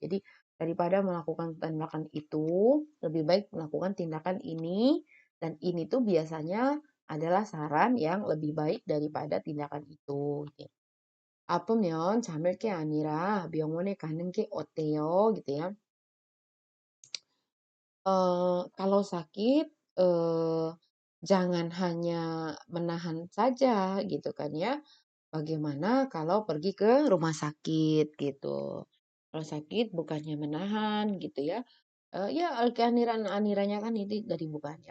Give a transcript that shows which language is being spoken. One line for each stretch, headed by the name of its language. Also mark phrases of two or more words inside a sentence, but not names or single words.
Indonesian: Jadi daripada melakukan tindakan itu lebih baik melakukan tindakan ini dan ini tuh biasanya adalah saran yang lebih baik daripada tindakan itu gitu.
Korean: 아프면 잠을 게 아니라 병원에 가는 게 어때요?
Indonesian: gitu ya. Kalau sakit jangan hanya menahan saja gitu kan ya. Bagaimana kalau pergi ke rumah sakit gitu. Kalau sakit bukannya menahan gitu ya. Ya aniranya kan ini dari bukannya.